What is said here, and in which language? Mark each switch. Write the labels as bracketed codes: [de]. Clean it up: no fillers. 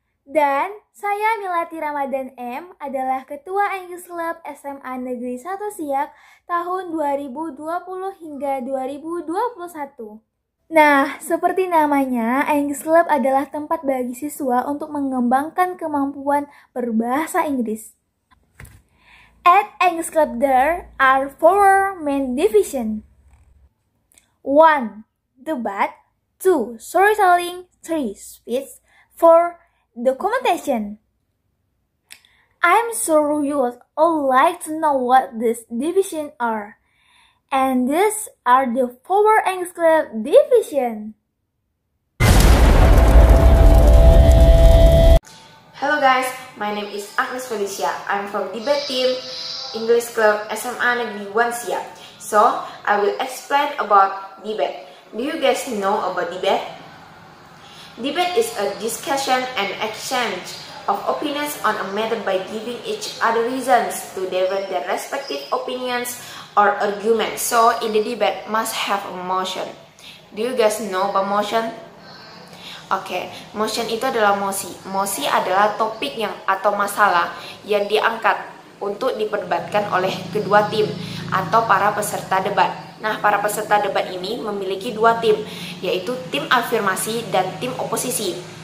[id] Dan saya Milati Ramadan M adalah Ketua English Club SMA Negeri 1 Siak tahun 2020 hingga 2021. Nah, seperti namanya, English Club adalah tempat bagi siswa untuk mengembangkan kemampuan berbahasa Inggris. [en] At English Club there are 4 main divisions. 1. Debat. 2. Storytelling. 3. Speech. 4. Documentation. I'm sure you would all like to know what these divisions are. And these are the 4 English Club divisions. Hello guys, my name is Agnes Felicia. I'm from Debate Team English Club SMA Negeri 1 Siak. So, I will explain about debate. Do you guys know about debate? Debate is a discussion and exchange of opinions on a matter by giving each other reasons to defend their respective opinions or arguments. So, in the debate must have a motion. Do you guys know about motion? [id] Oke, motion itu adalah mosi. Mosi adalah topik atau masalah yang diangkat untuk diperdebatkan oleh kedua tim atau para peserta debat. Nah, para peserta debat ini memiliki 2 tim, yaitu tim afirmasi dan tim oposisi.